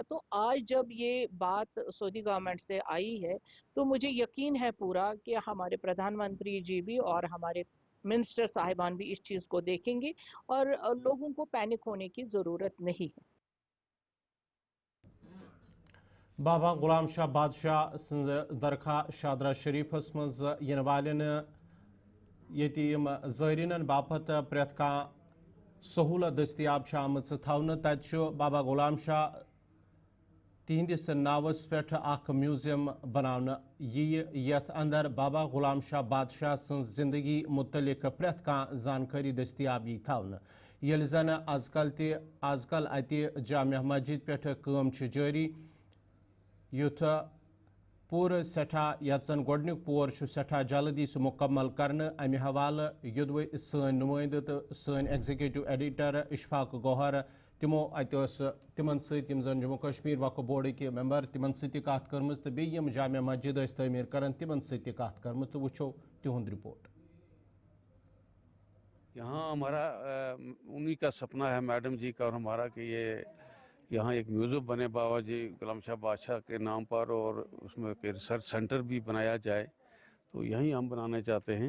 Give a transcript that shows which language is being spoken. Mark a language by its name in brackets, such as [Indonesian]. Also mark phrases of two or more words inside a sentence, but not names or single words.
[Urdu] تو آج جب یہ بات سعودی گورنمنٹ سے آئی ہے تو مجھے یقین ہے پورا کہ ہمارے پردھان منتری جی بھی اور ہمارے منسٹر صاحبان بھی اس چیز کو دیکھیں گے، اور لوگوں کو پینک ہونے کی ضرورت نہیں ہے. [Kashmiri] بابا غلام شاہ بادشاہ سند درگاہ شادرہ شریفس مز ین والن یتیم زائرین باپت پریت کان سہولت دستیاب آمت تھونہ. تت بابا غلام شاہ تہندس ناوس پہ اخ میوزیم بناونہ یت اندر بابا غلام شاہ بادشاہ سن زندگی متعلق پریت کان زانکاری دستیاب تھونہ. یل زن آز کل اتہ جامع مسجد پہ کام جاری، یُتھ پور سٹھا یت زن گۄڈنیُک پور سٹھا جلدی سہ مکمل کرنے. امہ حوالہ یودوے سن نمائندہ تو سن ایگزیکٹو ایڈیٹر اشفاق گوہر تمو تمن یم زن جموں کشمیر وقف [Urdu] بورڈ کے ممبر [Kashmiri] تمن سی کت کرم تو بیم جامع مسجد تعمیر کران تمن سی کت کرم تو وچھو تہد رپورٹ. [Urdu] یہاں ہمارا انہی کا سپنا ہے میڈم جی کا اور ہمارا کہ یہ یہاں ایک میوزیم بنے بابا جی غلام شاہ بادشاہ کے نام پر اور اس میں ایک ریسرچ سینٹر بھی بنایا جائے تو یہیں ہم بنانا چاہتے ہیں.